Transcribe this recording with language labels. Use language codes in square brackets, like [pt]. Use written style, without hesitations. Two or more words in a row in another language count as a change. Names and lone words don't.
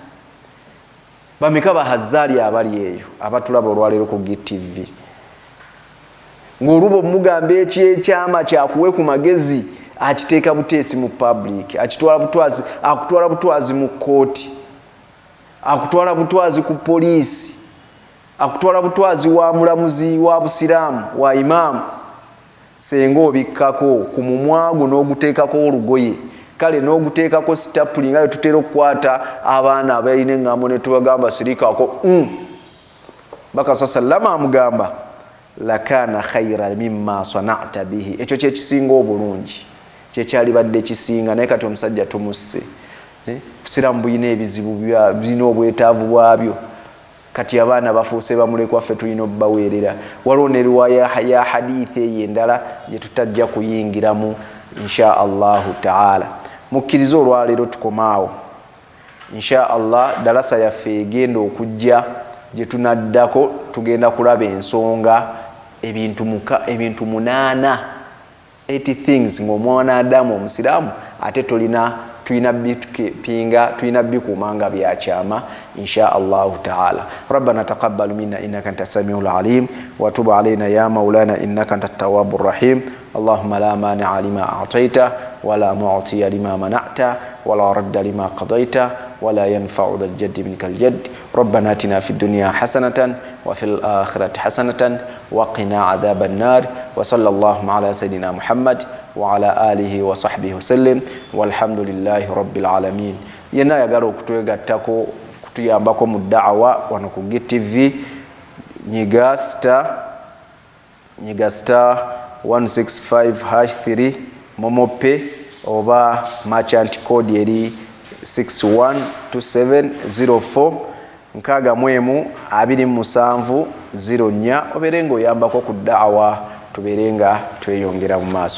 [lg] Bameka ba Hazaali abali eyo abatulaba olwaleero ku GTV, ng'oluba omugamba ekyekyama kyakuwe ku magezi akiteeka buteesi mu public, akutwala butwazi mu kooti, akutwala butwazi ku poliisi, akutwala butwazi wa mulamuzi wa busiraamu wa imaamu. Senga obikkako ku mumwago n'oguteekako olugoye, kale n'oguteekako sitapuli nga tutera okukwata abaana abalina eŋŋambo ne tubagamba sirikako Bakasa sallama amugamba [ar] لكان خيرا مما صنعت به, [lg] ekyo kyekisinga obulungi, kyekyalibadde kisinga. Naye kati omusajja tumusse, busiraamu buyina ebizibu bulina obwetaavu bwabyo. Kati abaana bafuuse bamulekwa, ffe tulina obbaweerera. Waliwo ne riwaaya ya hadithi eyo endala gye tutajja kuyingiramu [ar] إن شاء الله تعالى. [lg] Mukkirize olwaleero tukomaawo [ar] إن شاء الله. [lg] Dalasa yaffe egenda okujja gye tunaddako tugenda kulaba ensonga ebintu 8 things ng'omwana Adamu omusiraamu ate tulina bikuumanga byakyama [ar] إن شاء الله تعالى. ربنا تقبل منا إنك أنت السميع العليم وتب علينا يا مولانا إنك أنت التواب الرحيم. اللهم لا مانع لما أعطيت ولا معطي لما منعت ولا راد لما قضيت ولا ينفع ذا الجد منك الجد. ربنا آتنا في الدنيا حسنة وفي الآخرة حسنة وقنا عذاب النار. وصلى الله على سيدنا محمد وعلى آله وصحبه وسلم والحمد لله رب العالمين. [lg] Yenna ayagala okutwegattako kutuyambako mu da'wa wano ku GTV, nyiga star 165#3 momope oba [en] merchant code [lg] eri 612704 61270 oberenga oyambako ku da'wa tuberenga tweyongera mu maaso.